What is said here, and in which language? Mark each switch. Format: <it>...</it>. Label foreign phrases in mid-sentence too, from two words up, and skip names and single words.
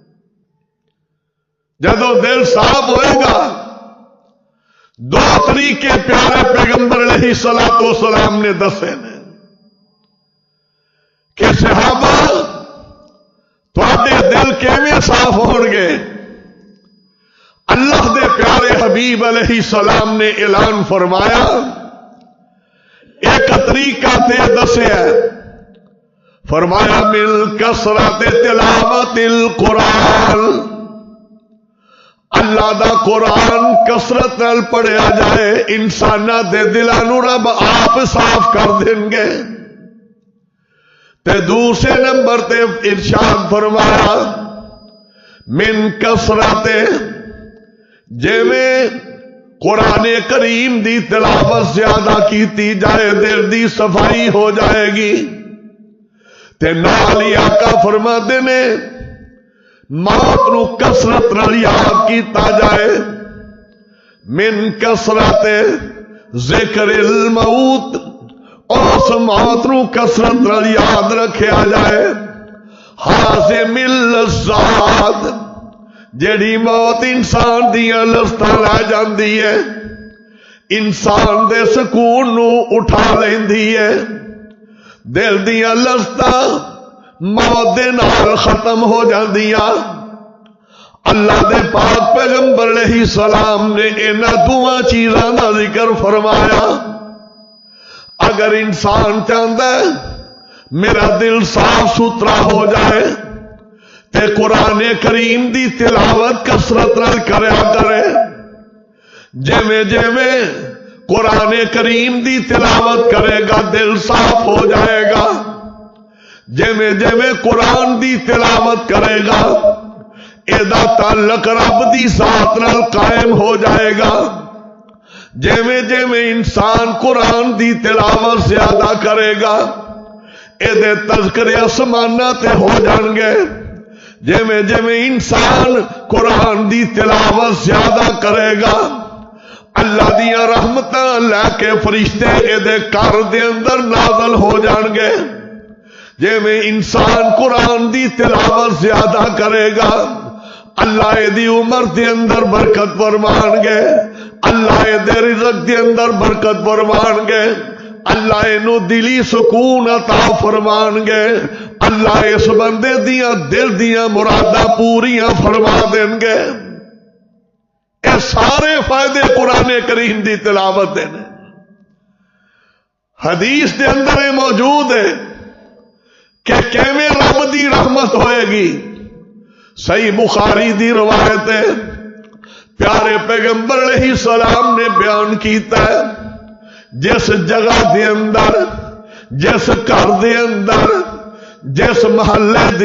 <pa>جدو دل صاف ہوئے گا، دو طریقے پیارے پیغمبر</pa> <ar>علیہ الصلوۃ والسلام</ar> <pa>نے دسے نے کہ صحابہ تواڈے دل کیویں صاف ہون گے؟ اللہ دے پیارے حبیب</pa> <ar>علیہ السلام</ar> <pa>نے اعلان فرمایا، ایک طریقہ تے دسیا، فرمایا</pa> <ar>من کثرت تلاوت القرآن،</ar> <pa>اللہ دا قرآن کثرت نال پڑھیا جائے، انساناں دے دلاں نوں رب آپ صاف کر دیں گے۔ تے دوسرے نمبر تے ارشاد فرمایا</pa> <ar>من کثرت،</ar> <pa>جویں قرآن کریم دی تلاوت زیادہ کیتی جائے دل دی صفائی ہو جائے گی۔ تے نال ہی آقا فرماتے نے موت نو کثرت نال یاد کیتا جائے،</pa> <ar>من کثرت ذکر الموت،</ar> <pa>اس موت نو کثرت نال یاد رکھیا جائے،</pa> <ar>حازم اللذات،</ar> <pa>جیڑی موت انسان دیاں لذتاں لے جاندی ہے، انسان دے سکون نو اٹھا لیندی ہے، دل دیاں لذتاں موت دے نال ختم ہو جاندیاں۔ اللہ دے پاک پیغمبر</pa> <ar>علیہ السلام</ar> <pa>نے انہاں دوواں چیزاں دا ذکر فرمایا۔ اگر انسان چاہتا ہے میرا دل صاف ستھرا ہو جائے تے قرآن کریم دی تلاوت کثرت نال کریا کرے، جویں جویں قرآن کریم دی تلاوت کرے گا دل صاف ہو جائے گا. جویں جویں قرآن دی تلاوت کرے گا ایدا تعلق رب دی ذات نال قائم ہو جائے گا. جویں جویں انسان قرآن دی تلاوت زیادہ کرے گا ایدے تذکرے آسماناں تے ہو جان گے. جویں جویں انسان قرآن دی تلاوت زیادہ کرے گا اللہ دیاں رحمتاں لے کے فرشتے ایدے گھر دے اندر نازل ہو جان گے. جویں انسان قرآن دی تلاوت زیادہ کرے گا اللہ دی عمر دے اندر برکت فرمان گے. اللہ دے رزق دے اندر برکت فرمان گے. اللہ نو دلی سکون عطا فرمان گے. اللہ اس بندے دیاں دل دیاں مراداں پوریاں فرما دیں گے. اے سارے فائدے قرآن کریم دی تلاوت دے نے. حدیث دے اندر موجود ہے کہ کیویں رب دی رحمت ہوئے گی. صحیح بخاری دی روایت ہے پیارے پیغمبر</pa> <ar>علیہ السلام</ar> <pa>نے بیان کیتا ہے جس جگہ دے اندر جس گھر دے اندر جس محلے دے</pa>